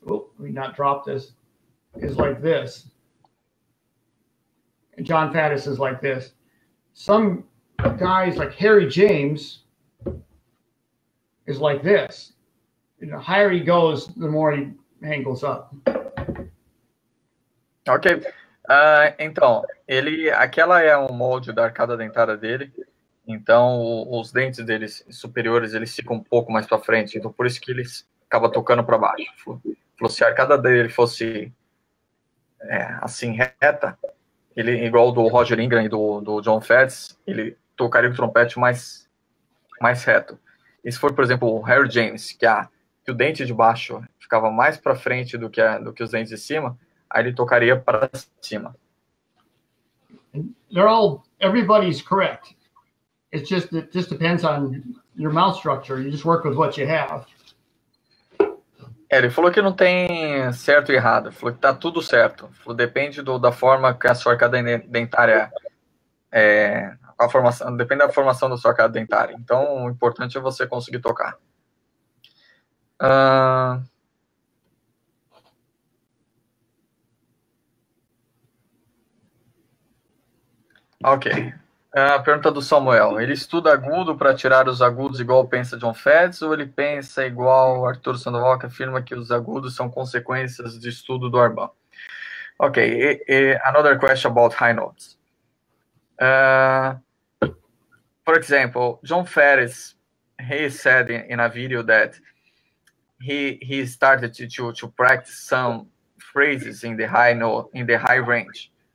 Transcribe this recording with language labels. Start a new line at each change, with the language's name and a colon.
English: Oh, let me not drop this. Is like this. And John Faddis is like this. Some guys like Harry James is like this. The higher he goes, the more he angles up. Ok.
Portuguese: Então, aquela é um molde da arcada dentária dele. Então, os dentes deles superiores, eles ficam um pouco mais para frente. Então, por isso que ele acaba tocando para baixo. Se a arcada dele fosse assim, reta, ele, igual do Roger Ingram e do John Faddis, ele tocaria o trompete mais reto. E se for, por exemplo, o Harry James, que o dente de baixo ficava mais para frente do que os dentes de cima, aí ele tocaria para cima.
English: Everybody's correct. It just depends on your mouth structure. You just work with what you have.
Portuguese: Ele falou que não tem certo e errado. Ele falou que tá tudo certo. Ele falou, depende da forma que a sua arcada dentária a formação, depende da formação da sua arcada dentária. Então, o importante é você conseguir tocar. Ok. A pergunta do Samuel. Ele estuda agudo para tirar os agudos igual pensa John Faddis, ou ele pensa igual Arthur Sandoval, que afirma que os agudos são consequências de estudo do Arban? Ok.
English: Another question about high notes. For example, John Faddis, he said in a video that he started to practice some phrases in the high note, in the high range.